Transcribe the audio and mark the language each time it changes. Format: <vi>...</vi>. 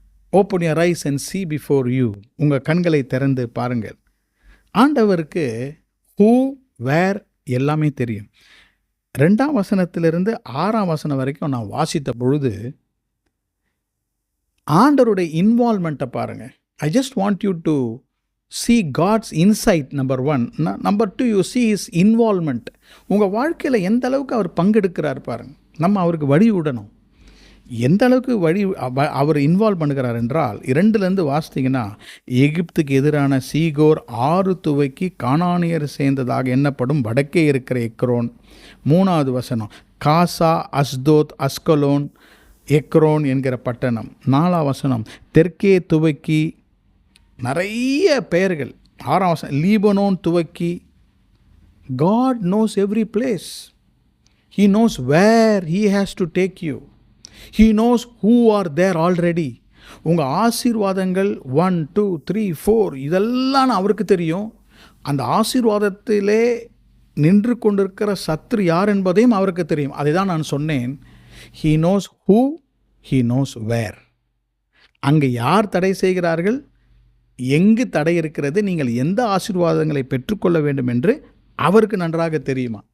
<en>Open your eyes and see before you.</en> <ta>உங்கள் கண்களை திறந்து பாருங்கள். ஆண்டவருக்கு who, where எல்லாமே தெரியும். 2ஆம் வசனத்திலிருந்து 6ஆம் வசனம் வரைக்கும் நான் வாசித்த பொழுது ஆண்டவருடைய இன்வால்மெண்ட்டை பாருங்கள்.</ta> <en>I just want you to see God's insight, number 1. Number 2, you see his involvement.</en> <ta>உங்கள் வாழ்க்கையில் எந்த அளவுக்கு அவர் பங்கெடுக்கிறார் பாருங்கள். நம்ம அவருக்கு வழி விடணும். எந்த அளவுக்கு அவர் இன்வால்வ் பண்ணுகிறார் என்றால், 2லேருந்து வாசித்தீங்கன்னா, எகிப்துக்கு எதிரான சீகோர் 6 துவக்கி கானானியர் சேர்ந்ததாக எண்ணப்படும் வடக்கே இருக்கிற எக்ரோன். 3வது வசனம், காசா, அஸ்தோத், அஸ்கலோன், எக்ரோன் என்கிற பட்டணம். 4ஆம் வசனம், தெற்கே துவக்கி நிறைய பெயர்கள். 6ஆம் வசனம், லீபனோன் துவக்கி.</ta> <en>God knows every place. He knows where he has to take you. He knows who are there already.</en> <ta>உங்கள் ஆசீர்வாதங்கள் 1, 2, 3, 4 இதெல்லாம் அவருக்கு தெரியும். அந்த ஆசீர்வாதத்திலே நின்று கொண்டிருக்கிற சத்துரு யார் என்பதையும் அவருக்கு தெரியும். அதை தான் நான் சொன்னேன்.</ta> <en>He knows who, he knows where.</en> <ta>அங்கே யார் தடை செய்கிறார்கள், எங்கு தடை இருக்கிறது, நீங்கள் எந்த ஆசீர்வாதங்களை பெற்றுக்கொள்ள வேண்டும் என்று அவருக்கு நன்றாக தெரியுமா?</ta>